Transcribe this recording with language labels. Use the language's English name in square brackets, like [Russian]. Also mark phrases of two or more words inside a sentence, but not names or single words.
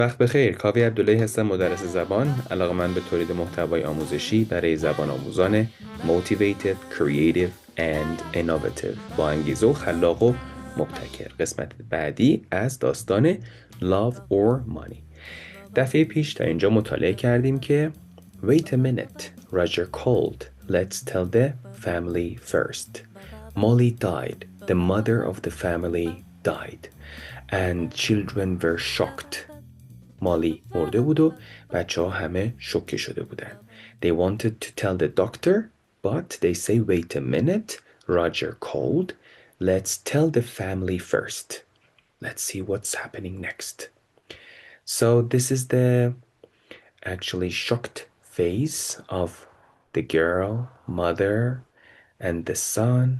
[Persian] وقت بخیر. کاوه عبدالهی هستم، مدرس زبان. علاقه‌مند به تولید محتوای آموزشی برای زبان آموزان [English] motivated, creative and innovative، [Persian] با انگیزه و خلاق و مبتکر. قسمت بعدی از داستان Love or Money. دفعه پیش تا اینجا مطالعه کردیم که [English] Wait a minute, Roger called. Let's tell the family first. Molly died. The mother of the family died. And children were shocked. [Persian] مالی مرده بود و بچه ها همه شوکه شده بودن. [English] They wanted to tell the doctor, but they say wait a minute, Roger called. Let's tell the family first. Let's see what's happening next. So this is the actually shocked face of the girl, mother, and the son.